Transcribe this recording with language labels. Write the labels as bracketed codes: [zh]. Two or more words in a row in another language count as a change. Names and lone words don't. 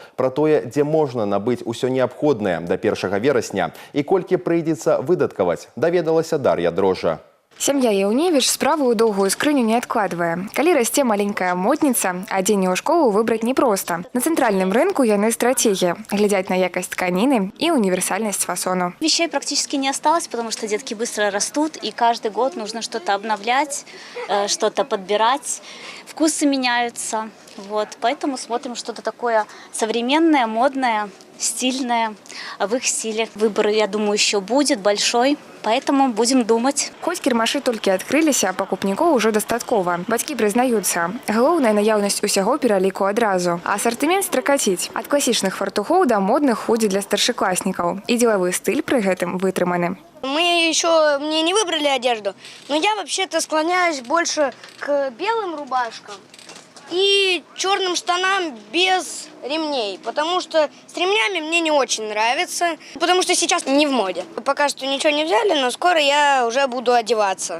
[be] Пра тое, дзе можна набыць усё неабходнае да 1 верасня і колькі прыйдзецца выдаткаваць, даведалася Дар'я Дрожжа. Сям'я Яўневіч справу ў доўгую скрыню не адкладвае. Калі расце маленькая модніца, адзенне ў школу выбраць непроста. На цэнтральным рынку яны стратегія. Глядзяць на якасць тканіны і универсальность фасону. [ru] Вещей практически не осталось, потому что детки быстро растут, и каждый год нужно что-то обновлять, что-то подбирать. Вкусы меняются. Вот. Поэтому смотрим что-то такое современное, модное, стильное, в их стиле. Выбор, я думаю, еще будет большой, поэтому будем думать. [be] Хоць кірмашы толькі адкрыліся, а пакупнікоў ужо дастаткова. Бацькі прызнаюцца, галоўная наяўнасць усяго пераліку адразу. А асартымент стракаціць. Ад класічных фартухоў да модных ходзі для старшакласнікаў. І дзелавы стыль пры гэтым вытрыманы. [ru] Мы еще не выбрали одежду, но я вообще-то склоняюсь больше к белым рубашкам и черным штанам без ремней, потому что с ремнями мне не очень нравится, потому что сейчас не в моде. Пока что ничего не взяли, но скоро я уже буду одеваться.